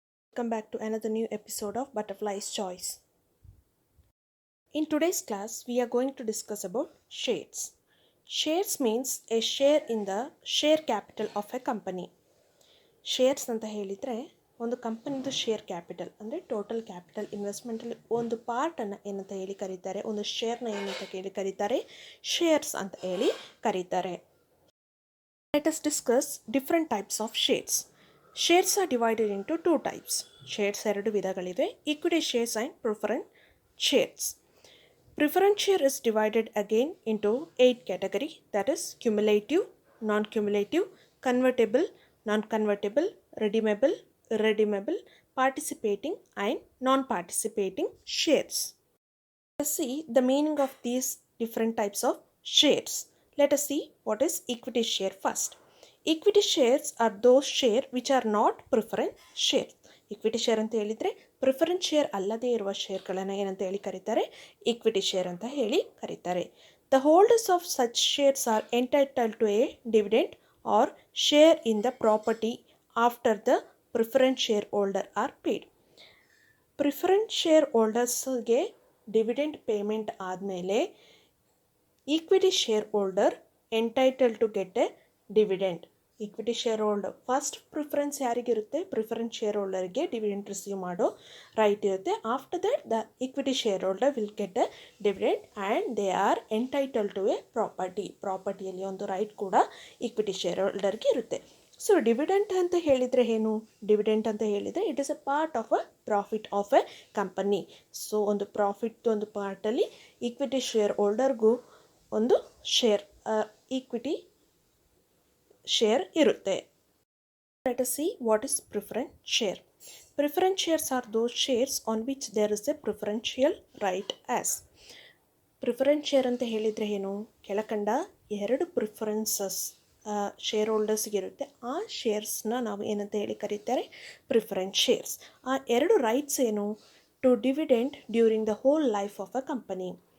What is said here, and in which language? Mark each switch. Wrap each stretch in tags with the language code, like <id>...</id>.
<en>welcome back to another new episode of Butterfly's Choice. In today's class, we are going to discuss about shares. Shares means a share in the share capital of a company.</en> <kn>Shares ಅಂತ ಹೇಳಿದರೆ ಒಂದು ಕಂಪನಿದು share capital ಅಂದರೆ total capital ಇನ್ವೆಸ್ಟ್ಮೆಂಟಲ್ಲಿ ಒಂದು ಪಾರ್ಟನ್ನು ಏನಂತ ಹೇಳಿ ಕರೀತಾರೆ, ಒಂದು ಶೇರ್ನ ಏನಂತ ಹೇಳಿ ಕರೀತಾರೆ, ಶೇರ್ಸ್ ಅಂತ ಹೇಳಿ ಕರೀತಾರೆ.</kn> <en>Let us discuss different types of shares. Shares are divided into two types. Shares</en> <kn>ಎರಡು ವಿಧಗಳಿವೆ,</kn> <en>equity shares and preference shares. Preference share is divided again into 8 categories, that is cumulative, non-cumulative, convertible, non-convertible, redeemable, participating and non-participating shares. Let's see the meaning of these different types of shares. Let us see what is equity share first. Equity shares are those shares which are not preference shares.</en> <kn>Equity share ಅಂತ ಹೇಳಿದರೆ preference share ಅಲ್ಲದೇ ಇರುವ ಶೇರ್ಗಳನ್ನು ಏನಂತ ಹೇಳಿ ಕರೀತಾರೆ, equity share ಅಂತ ಹೇಳಿ ಕರೀತಾರೆ.</kn> <en>The holders of such shares are entitled to a dividend or share in the property after the preference share holder are paid.</en> <kn>Preference share ಹೋಲ್ಡರ್ಸ್ಗೆ dividend payment ಆದಮೇಲೆ equity share holder</kn> <en>Entitle to get a dividend.</en> <kn>Equity share holder first preference ಯಾರಿಗಿರುತ್ತೆ, preference share ಹೋಲ್ಡರ್ಗೆ dividend receive ಮಾಡೋ right ಇರುತ್ತೆ.</kn> <en>after that the equity share holder will get a dividend and they are entitle to a</en> <kn>ಪ್ರಾಪರ್ಟಿಯಲ್ಲಿ ಒಂದು right ಕೂಡ equity share ಹೋಲ್ಡರ್ಗೆ ಇರುತ್ತೆ. So dividend ಅಂತ ಹೇಳಿದರೆ</kn> <en>ಏನು, ಡಿವಿಡೆಂಟ್ ಅಂತ ಹೇಳಿದರೆ it is a part of a profit of a company.</en> <kn>So ಒಂದು profit ಒಂದು ಪಾರ್ಟಲ್ಲಿ ಈಕ್ವಿಟಿ ಶೇರ್ ಹೋಲ್ಡರ್ಗೂ ಒಂದು ಶೇರ್ ಈಕ್ವಿಟಿ ಶೇರ್ ಇರುತ್ತೆ.</kn> <en>Let us see what is preference share. Preference shares are those shares on which there is a preferential right as.</en> <kn>Preference share ಅಂತ ಹೇಳಿದರೆ ಏನು, ಕೆಳಕಂಡ ಎರಡು preferences share ಹೋಲ್ಡರ್ಸ್ಗೆ ಇರುತ್ತೆ. ಆ ಶೇರ್ಸ್ನ ನಾವು ಏನಂತ ಹೇಳಿ ಕರೀತಾರೆ, ಪ್ರಿಫರೆನ್ಸ್ ಶೇರ್ಸ್. ಆ ಎರಡು ರೈಟ್ಸ್ ಏನು,</kn> <en>To dividend during the whole life of a company.</en>